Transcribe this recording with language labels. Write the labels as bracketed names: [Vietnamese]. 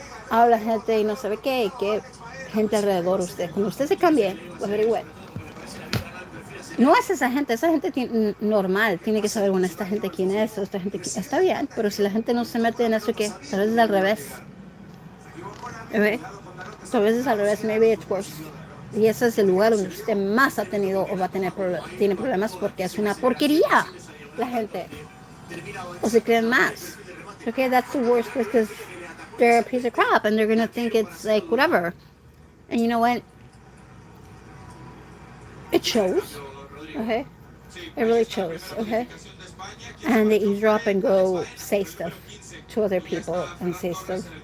[Spanish] Habla gente y no sabe qué, y qué gente alrededor de usted. Cuando usted se cambie, lo averigüe. No es esa gente normal, tiene que saber, bueno, esta gente quién es, esta gente está bien, pero si la gente no se mete en eso, ¿qué? Tal vez es al revés. ¿Ve? Tal vez es al revés, [English] maybe it's worse. [Spanish] Y ese es el lugar donde usted más ha tenido o va a tener tiene problemas porque es una porquería la gente. O se creen más. [English] Okay, that's the worst because they're a piece of crap and they're going to think it's like whatever. And you know what? It shows. Okay? It really shows. Okay? And they eavesdrop and go say stuff to other people and say stuff.